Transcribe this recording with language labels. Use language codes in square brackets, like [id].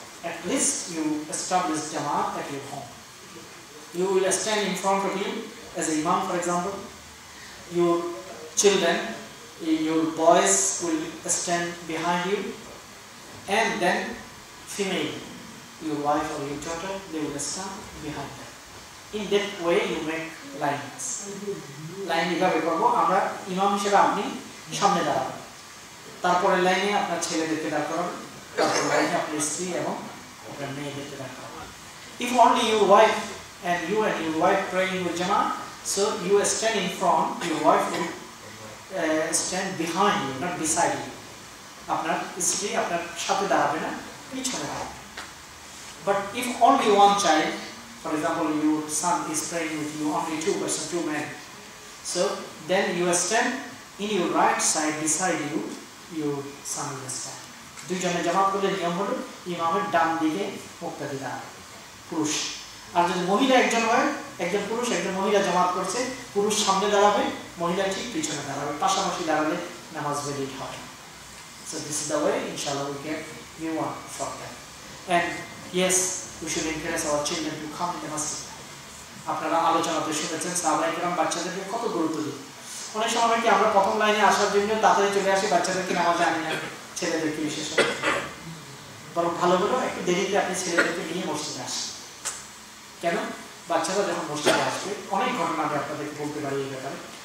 [en] At least you establish Jama'ah at your home. You will stand in front of you as an imam, for example. Your children, your boys will stand behind you, and then female, your wife or your daughter, they will stand behind them. In that way you make lines. [bn] Line এভাবে করবো আমরা, ইমাম হিসেবে আপনি সামনে দাঁড়াবেন, তারপরে লাইনে আপনার ছেলেদেরকে দাঁড় করাবেন, তারপর লাইনে আপনার স্ত্রী এবং আপনার মেয়েদেরকে দাঁড় করাবেন। [en] If only your wife and your wife praying with Jama'ah, so you stand in front, your wife will stand behind you, not beside you. [bn] আপনার স্ত্রী আপনার সাথে দাঁড়াবে না, পিছনে দাঁড়াবে। [en] But if only one child, for example, your son is praying with you, only two men, so then you stand in your right side beside you, your son will stand. [bn] দুইজনে জামাত করলে নিয়ম হলো ইমামের ডান দিকে মুক্তাদি দাঁড়াবে, পুরুষ। আর যদি মহিলা একজন হয়, একজন পুরুষ একজন মহিলা জামাত করছে, পুরুষ সামনে দাঁড়াবে, মহিলা ঠিক পিছনে দাঁড়াবে, পাশাপাশি দাঁড়ালে নামাজ ভ্যালিড হয়। [en] So this is the way, inshallah, we get new one for that. And yes, we should encourage our children to come in the masjid. [bn] আপনারা আলোচনাতে শুনেছেন সাহাবায়ে কেরাম বাচ্চাদেরকে কত গুরুত্ব দিত। অনেক সময় কি আমরা প্রথম লাইনে আসার জন্য তাড়াতাড়ি চলে আসি, বাচ্চাদেরকে নামাজে আনি না, ছেলেদেরকে বিশেষ করে। বরং ভালো হলো একটু দেরিতে আপনি ছেলেদেরকে নিয়ে মসজিদে আসেন। কেন? বাচ্চারা যখন মসজিদে আসবে, অনেক ঘটনা আমি আপনাদেরকে বলতে পারি এই ব্যাপারে।